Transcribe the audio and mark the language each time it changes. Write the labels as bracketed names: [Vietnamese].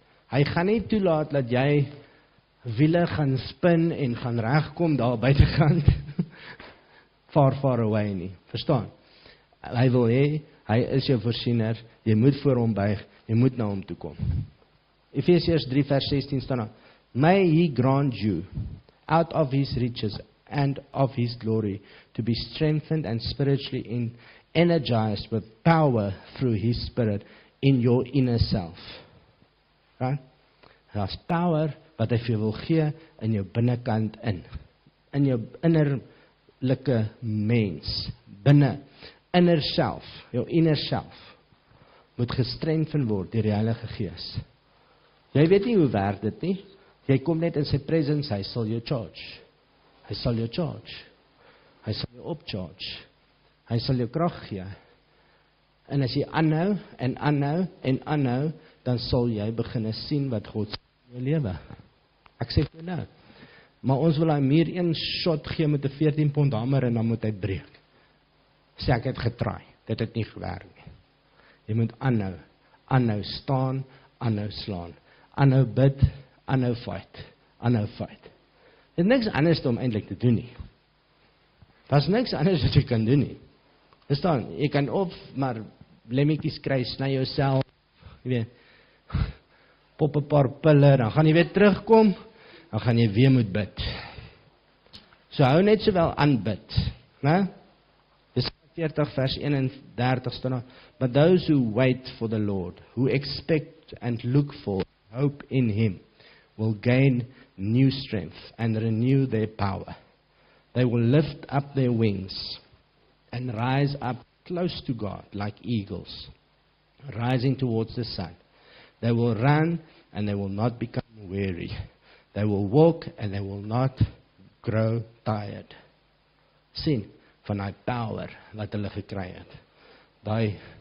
[Afrikaans] Hy gaan nie toelaat dat jy wiele gaan spin en gaan regkom daar buitekant [English] far away [Afrikaans] nie. Verstaan? Hy wil hê, hy is jou voorsiener, jy moet voor hom buig, jy moet na hom toe kom. Efesiërs 3 vers 16 staan daar, [English] May he grant you, out of his riches and of his glory, to be strengthened and spiritually energized with power through his spirit in your inner self. [Afrikaans] Right? Daar's power wat hy vir jou wil gee in jou binnekant in jou innerlike mens, binne, [English] inner self, [Afrikaans] jou inner self, moet gestrengthen word deur die Heilige Gees. Jy weet nie hoe werk dit nie, jy kom net in sy presence, hy sal jou charge, hy sal jou charge, hy sal jou opcharge, hy sal jou krag gee, en as jy aanhou, en aanhou, en aanhou, dan sal jy begin sien wat God sê in jou lewe. Ek sê vir nou, maar ons wil hy meer een shot gee met 'n 14 pond hamer en dan moet hy breek. Sê ek het getraai, dit het nie gewerk nie. Jy moet aanhou, aanhou staan, aanhou slaan, aanhou bid, aanhou fight, aanhou fight. Dit is niks anders om eintlik te doen nie. Daar's niks anders wat jy kan doen nie. Verstaan, jy kan of maar lemmetjies kry, sny jouself, jy weet, pop 'n paar pille, dan gaan jy weer terugkom, dan gaan jy weer moet bid. So hou net sowel aan bid, né? Dis 40 vers 31 staan daar, [English] but those who wait for the Lord, who expect and look for hope in him, will gain new strength and renew their power. They will lift up their wings and rise up close to God like eagles, rising towards the sun. They will run and they will not become weary. They will walk and they will not grow tired. [Afrikaans] Sien, van die power wat hulle gekry het. Daai